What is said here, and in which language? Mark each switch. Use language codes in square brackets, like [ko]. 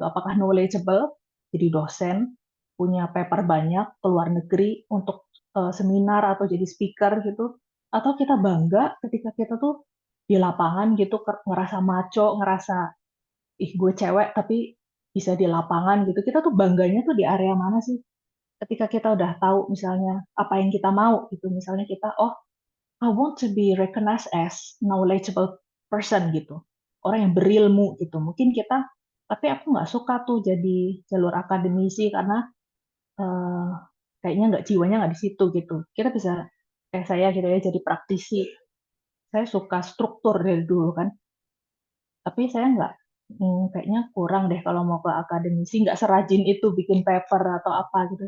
[id] Apakah knowledgeable, jadi dosen, punya paper banyak, ke luar negeri untuk seminar atau jadi speaker gitu. Atau kita bangga ketika kita tuh di lapangan gitu, ngerasa maco, ngerasa, ih gue cewek tapi bisa di lapangan gitu. Kita tuh bangganya tuh di area mana sih? Ketika kita udah tahu misalnya apa yang kita mau gitu. Misalnya kita, oh [en] I want to be recognized as knowledgeable person [id] gitu. Orang yang berilmu gitu. Mungkin kita, tapi aku nggak suka tuh jadi jalur akademisi karena eh, kayaknya nggak jiwanya nggak di situ gitu. Kita bisa kayak saya gitu ya, jadi praktisi. Saya suka struktur dari dulu kan, tapi saya nggak, kayaknya kurang deh kalau mau ke akademisi, nggak serajin itu bikin paper atau apa gitu.